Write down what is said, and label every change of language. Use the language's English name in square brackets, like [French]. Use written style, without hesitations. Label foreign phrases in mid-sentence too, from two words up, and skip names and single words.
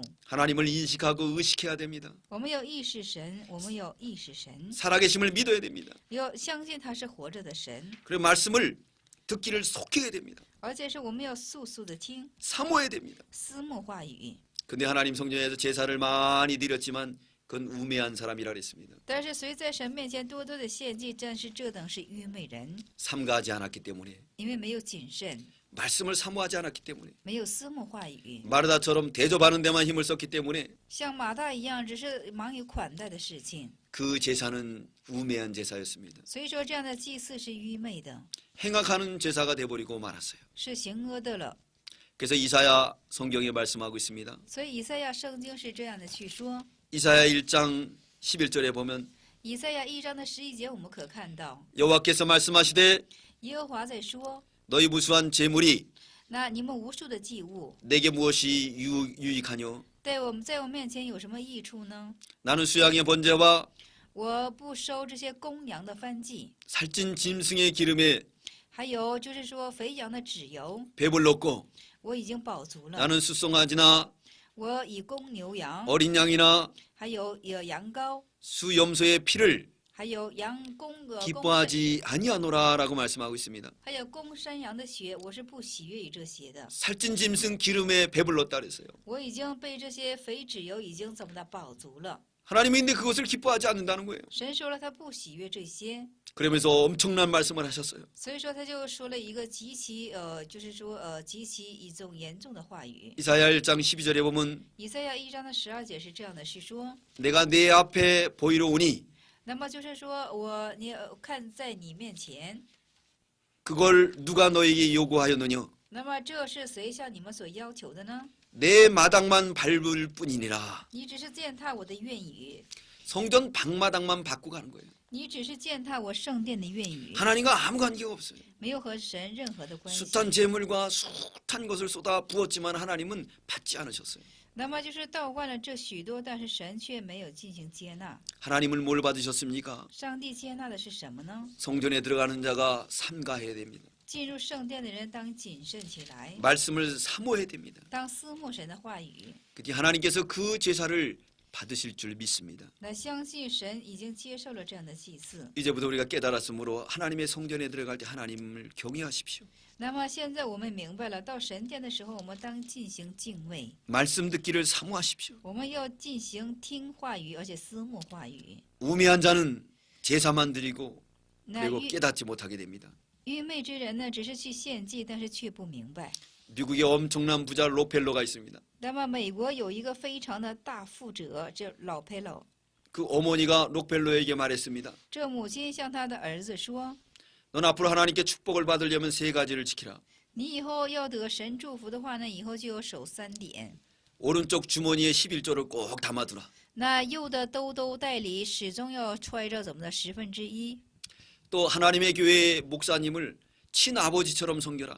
[Korean] 하나님을 인식하고 의식해야 됩니다. [Chinese] 我们要意识神，我们要意识神， [Korean] 살아계심을 믿어야 됩니다. [Chinese] 要相信他是活着的神， [Korean] 그리고 말씀을 듣기를 속해야 됩니다. [Chinese] 而且是我们要速速的听， [Korean] 사모해야 됩니다. [Chinese] 思慕话语。 [Korean] 근데 하나님 성전에서 제사를 많이 드렸지만 그건 우매한 사람이라 그랬습니다. [Chinese] 但是谁在神面前多多的献祭，但是这等是愚昧人， [Korean] 삼가하지 않았기 때문에 [Chinese] 因为没有谨慎， [Korean] 말씀을 사모하지 않았기 때문에 [Chinese] 没有思慕话语， [Korean] 마르다처럼 대접하는 데만 힘을 썼기 때문에 [Chinese] 像马大一样，只是忙于款待的事情。 [Korean] 그 제사는 우매한 제사였습니다. [Chinese] 所以说，这样的祭祀是愚昧的， [Korean] 행악하는 제사가 돼버리고 말았어요. [Chinese] 是行恶的了。 [Korean] 그래서 이사야 성경에 말씀하고 있습니다. [Chinese] 所以以赛亚圣经是这样的去说。 [Korean] 이사야 1장 11절에 보면 [Chinese] 以赛亚1章的11节，我们可看到 [Korean] 여호와께서 말씀하시되 [Chinese] 耶和华在说： [Korean] 너희 무수한 재물이 [Chinese] 那你们无数的祭物， [Korean] 내게 무엇이 유익하뇨? [Chinese] 在我面前有什么益处呢？ [Korean] 나는 수양의 번제와 [Chinese] 我不收这些公羊的燔祭， [Korean] 살찐 짐승의 기름에 [Chinese] 还有就是说肥羊的脂油， [Korean] 배불렀고 [Chinese] 我已经饱足了。 [Korean] 나는 수송아지나 [Chinese] 我以公牛羊， [Korean] 어린 양이나 [Chinese] 还有羊羔， [Korean] 수염소의 피를 [Chinese] 还有羊公 [Korean] 기뻐하지 아니하노라라고 말씀하고 있습니다. [Chinese] 还有公山羊的血，我是不喜悦于这些的。 [Korean] 살찐 짐승 기름에 배불렀다 그랬어요. [Chinese] 我已经被这些肥脂油已经怎么的饱足了。 [Korean] 하나님이 근데 그것을 기뻐하지 않는다는 거예요. [Chinese] 神说了，他不喜悦这些， [Korean] 그러면서 엄청난 말씀을 하셨어요. [Chinese] 所以说他就说了一个极其就是说极其一种严重的话语。 [Korean] 이사야 1장 12절에 보면 [Chinese] 以赛亚1章的12节是这样的，是说， [Korean] 내가 내 앞에 보이러 오니 [Chinese] 那么就是说你看在你面前， [Korean] 그걸 누가 너에게 요구하였느냐? [Chinese] 那么这是谁向你们所要求的呢？ [Korean] 내 마당만 밟을 뿐이니라. [Chinese] 你只是践踏我的愿语， [Korean] 성전 방마당만 받고 가는 거예요. [Chinese] 你只是践踏我圣殿的愿语， [Korean] 하나님과 아무 관계가 없어요. [Chinese] 没有和神任何的关系。 [Korean] 숱한 재물과 숱한 것을 쏟아 부었지만 하나님은 받지 않으셨어요. [Chinese] 那么就是倒换了这许多，但是神却没有进行接纳。 [Korean] 하나님을 뭘 받으셨습니까? [Chinese] 上帝接纳的是什么呢？ [Korean] 성전에 들어가는 자가 삼가해야 됩니다. [Chinese] 进入圣殿的人当谨慎起来， [Korean] 말씀을 사모해야 됩니다. [Chinese] 当思慕神的话语， [Korean] 그때 하나님께서 그 제사를 받으실 줄 믿습니다. [Chinese] 来相信神已经接受了这样的祭祀。 [Korean] 이제부터 우리가 깨달았으므로 하나님의 성전에 들어갈 때 하나님을 경외하십시오. [Chinese] 那么现在我们明白了，到神殿的时候，我们当进行敬畏， [Korean] 말씀 듣기를 사모하십시오. [Chinese] 我们要进行听话语，而且思慕话语。 [Korean] 우매한 자는 제사만 드리고 那 그리고 깨닫지 못하게 됩니다. [Chinese] 愚昧之人呢，只是去献祭，但是却不明白。 [Korean] 미국에 엄청난 부자 록펠러가 있습니다. [Chinese] 那么美国有一个非常的大富者，这老佩洛， [Korean] 그 어머니가 록펠러에게 말했습니다. [Chinese] 这母亲向他的儿子说： [Korean] 넌 앞으로 하나님께 축복을 받으려면 세 가지를 지키라. [Chinese] 你以后要得神祝福的话呢，以后就要守3点。 [Korean] 오른쪽 주머니에 11조를 꼭 담아두라. [Chinese] 那右的兜兜袋里始终要揣着怎么的1/10， [Korean] 또 하나님의 교회의 목사님을 친아버지처럼 섬겨라.